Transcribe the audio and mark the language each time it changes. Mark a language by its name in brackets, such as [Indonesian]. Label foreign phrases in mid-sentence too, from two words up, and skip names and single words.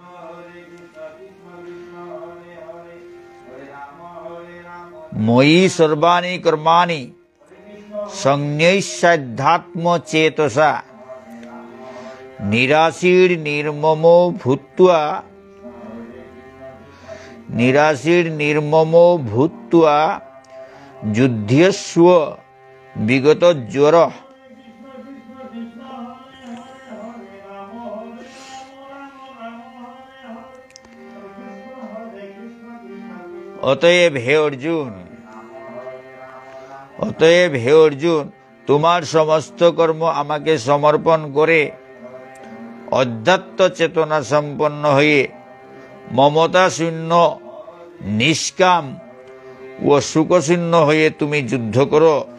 [Sanskrit] मयि सर्वाणि कर्माणि संन्यस्याध्यात्मचेतसा निराशीर्निर्ममो भूत्वा युध्यस्व विगतज्वरः। [Bangla] অতএব হে অর্জুন, তোমার সমস্ত কর্ম আমাকে সমর্পণ করে অধ্যাত্ম চেতনা সম্পন্ন হয়ে মমতা শূন্য, নিষ্কাম ও সুখশূন্য হয়ে তুমি যুদ্ধ করো।